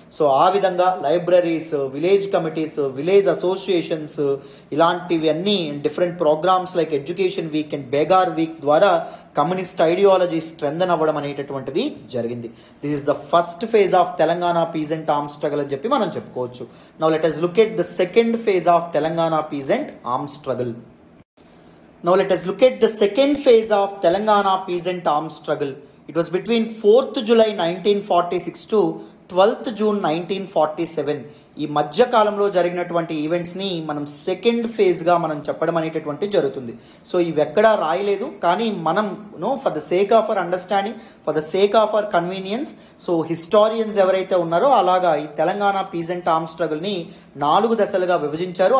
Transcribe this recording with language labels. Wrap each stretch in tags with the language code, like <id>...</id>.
<te>So ఆ విధంగా libraries, village committees, village associations ఇలాంటివి అన్నీ different programmes like education week and బేగార్ week ద్వారా కమ్యూనిస్ట్ ఐడియాలజీ స్ట్రెంథన్ అవ్వడం అనేటటువంటిది జరిగింది.</te> <en>this is the first phase of Telangana peasant arm struggle</en> <te>అని చెప్పి మనం చెప్పుకోవచ్చు.</te> <en>Now let us look at the second phase of Telangana peasant armed struggle. Now let us look at the second phase of Telangana peasant armed struggle. It was between 4th July 1946 to 12th June 1947.</en> <te>ఈ మధ్యకాలంలో జరిగినటువంటి ఈవెంట్స్ని మనం second ఫేజ్గా మనం చెప్పడం అనేటటువంటి జరుగుతుంది. So ఇవి ఎక్కడా రాయలేదు, కానీ మనం</te> <en>for the sake of our understanding, for the sake of our convenience,</en> <te>so historians ఎవరైతే ఉన్నారో అలాగా ఈ తెలంగాణ పీజెంట్ ఆర్మ్ స్ట్రగుల్ని 4 దశలుగా విభజించారు.</te>